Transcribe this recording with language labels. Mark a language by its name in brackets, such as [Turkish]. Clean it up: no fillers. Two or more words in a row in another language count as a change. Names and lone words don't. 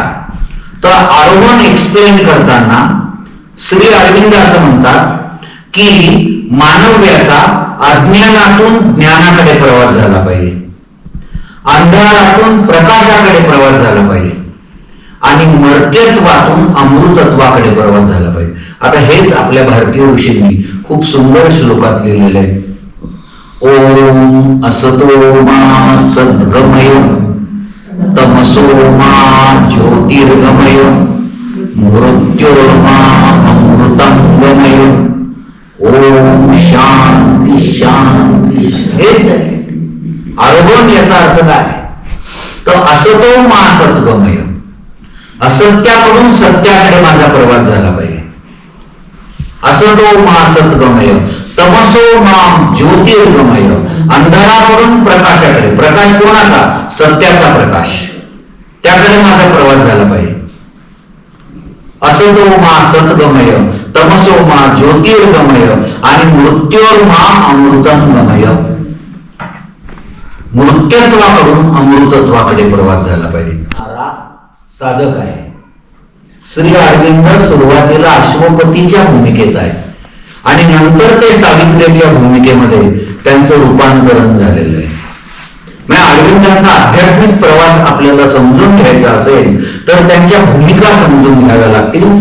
[Marathi] तर आरोहण एक्सप्लेन करताना श्री अरविंद असं म्हणतात की मानव्याचा अज्ञानातून ज्ञानाकडे प्रवास झाला पाहिजे, अंधारातून प्रकाशाकडे प्रवास झाला पाहिजे, आणि मर्त्यत्वातून अमृतत्वाकडे प्रवास झाला पाहिजे। आता हेच आपल्या भारतीय ऋषींनी खूप सुंदर श्लोकात लिहिलेले आहे। [Sanskrit] ओम असतो मा सद्गमय तमसो मा ज्योतिर्गमय मृत्योर्मा अमृतं गमय ओम शांती शांती। [Marathi] हेच आहे आरोहण। याचा अर्थ काय? तर [Sanskrit] असतो मा सद्गमय, [Marathi] असत्याकडून सत्याकडे माझा प्रवास झाला पाहिजे। [Sanskrit] असतो मा सद्गमय तमसो मा ज्योतिर्गमय, [Marathi] अंधाराकडून प्रकाशाकडे, प्रकाश कोणाचा? सत्याचा प्रकाश, त्याकडे माझा प्रवास झाला पाहिजे। [Sanskrit] असतो मा सद्गमय तमसो मा ज्योतिर्गमय, आणि मृत्योर्मा अमृतं गमय, [Marathi] मृत्यत्वाकडून अमृतत्वाकडे प्रवास झाला पाहिजे। साधक आहे श्री अरविंद। सुरुवातीला अश्वपतीच्या भूमिकेत आहे, आणि नंतर ते सावित्रीच्या भूमिकेमध्ये त्यांचं रूपांतरण झालेलं आहे। म्हणजे अरविंदांचा आध्यात्मिक प्रवास आपल्याला समजून घ्यायचा असेल तर त्यांच्या भूमिका समजून घ्याव्या लागतील.